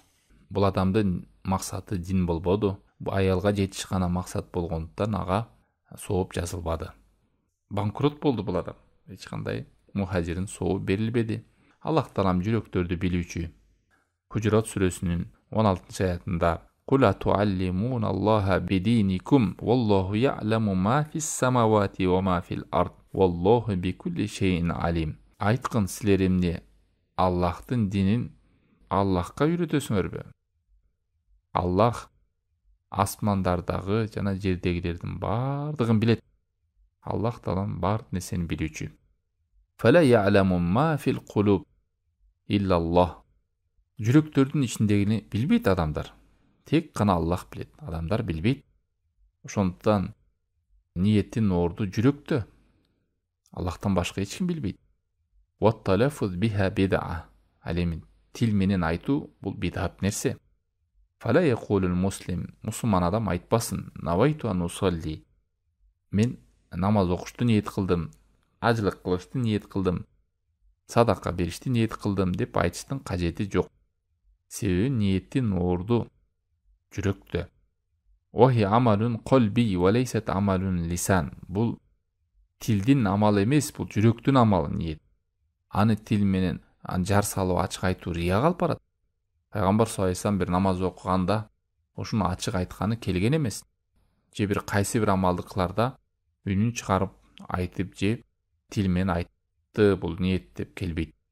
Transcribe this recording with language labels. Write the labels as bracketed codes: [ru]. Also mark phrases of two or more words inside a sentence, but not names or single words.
[ky] Бул адамдын максаты дин болбоду. Бул аялга жетиш гана максат болгондуктан ага сооп жазылбады. Банкрот болду бул адам. Эч кандай мухажирин соо берилбеди. Аллах таалам жүрөктөрдү билүүчү. Хужурат сүрөсүнүн 16-аятында: [ar] "قل أتعلمون الله بدينكم والله يعلم ما في السماوات وما في الأرض والله بكل شيء عليم." [ky] Айткын, силер эмне Аллахтын динин Аллахка үйрөтөсүңөрбү? Аллах асмандардагы жана жердегилердин бардыгын билет. Аллах таалам бардык нерсени билүүчү. [ar] فلا يعلم ما في القلوب إلا الله. [ky] Жүрөктөрдүн ичиндегини билбейт адамдар. Тек гана Аллах билет. Адамдар билбейт. Ошондуктан ниеттин орду жүрөктө. Аллахтан башка эч ким билбейт. [ar] والتلفظ بها بدعة. [ky] Ал эми тил менен айтуу бул бид'ат нерсе. [ar] فلا يقل المسلم. [ky] Мусулман адам айтпасын: [ar] "نويت أن أصلي." [ky] Мен намаз окушту ниет кылдым, ажылык кылышты ниет кылдым, садака беришти ниет кылдым деп айтыштын кажети жок. Себеби ниеттин орду жүрөктө. [ar] وهي عمل قلب وليست عمل لسان. [ky] Бул тилдин амалы эмес, бул жүрөктүн амалы ниет. Аны тил менен жар салып ачык айтуу рия калып барат. Пайгамбар [ar] صلى الله عليه وسلم [ky] бир намаз окуганда ошуну ачык айтканы келген эмес. Же бир кайсы бир амалды кыларда үнүн чыгарып айтып же тил менен айтты, бул ниет деп келбейт.